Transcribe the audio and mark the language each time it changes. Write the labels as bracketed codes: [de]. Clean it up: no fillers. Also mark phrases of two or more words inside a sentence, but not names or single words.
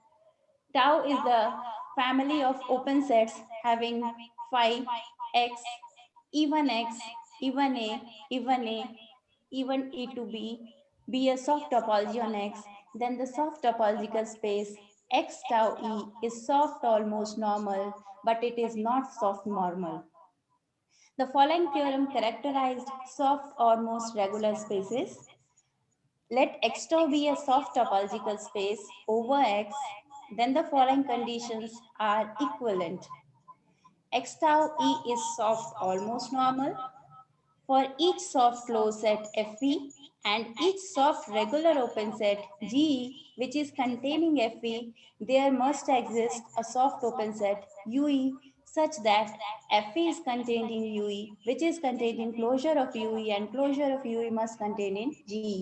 [en] Tau is the family of open sets having phi, X, E1X, E1A, E1A, even E to be a soft topology on X, then the soft topological space X tau E is soft almost normal, but it is not soft normal. The following theorem characterized soft almost regular spaces. Let X tau be a soft topological space over X, then the following conditions are equivalent. X tau E is soft almost normal for each soft closed set FE and each soft regular open set GE which is containing FE, there must exist a soft open set UE such that FE is contained in UE which is contained in closure of UE and closure of UE must contain in GE.